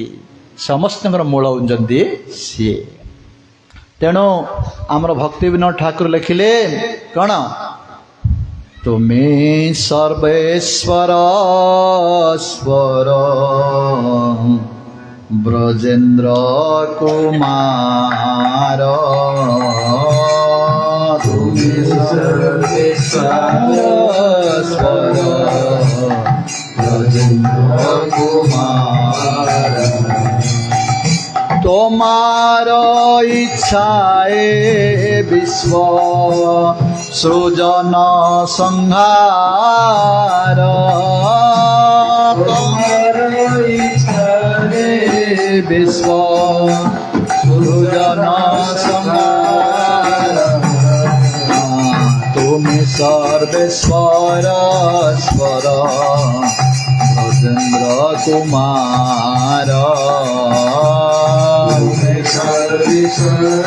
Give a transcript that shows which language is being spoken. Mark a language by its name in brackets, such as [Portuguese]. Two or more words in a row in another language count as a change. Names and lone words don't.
[Odia] ସମସ୍ତଙ୍କର ମୂଳ ହେଉଛନ୍ତି ସିଏ। ତେଣୁ ଆମର ଭକ୍ତି ବିନୋଦ ଠାକୁର ଲେଖିଲେ କ'ଣ, ତୁମେ ସର୍ବେଶ୍ୱର ସ୍ୱର ବ୍ରଜେନ୍ଦ୍ର କୁମାର, ତୁମେ ସର୍ବେଶ୍ୱର ସ୍ୱର [Bangla] ব্রজেন্দ্র কুমার, তোমার ইচ্ছায় বিশ্ব সৃজন সংহার, তোমার ইচ্ছায় বিশ্ব সৃজন সংহার, তুমি সর্বেশ্বর স্বর ব্রজেন্দ্র কুমার, তুমি সর্বেশ্বর